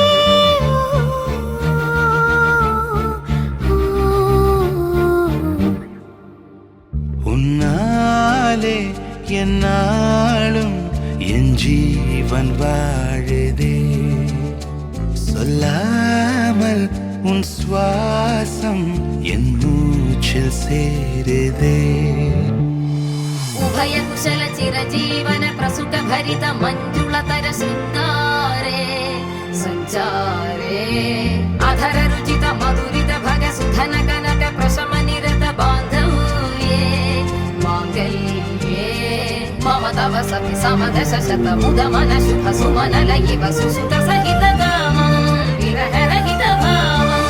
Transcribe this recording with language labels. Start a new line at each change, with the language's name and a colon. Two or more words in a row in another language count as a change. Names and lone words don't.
Tamil: உன்னாலே என்னாலும் என் ஜீவன் வாழுதே, சொல்லாமல் உன் சுவாசம் என் மூச்சில் சேருதே.
Sanskrit: उभय कुशल चिरजीवन प्रसुख भरित मंजुलतर शृंगारे संचारे. अधर रुचित मधुरित भग सुधन कनक प्रशम निरत बांधव्ये. मांगल्ये मम तव सति समदश शत मुद मन शुभ सुमन लयिव सुसुत सहित कामं विरह रहित भावम्.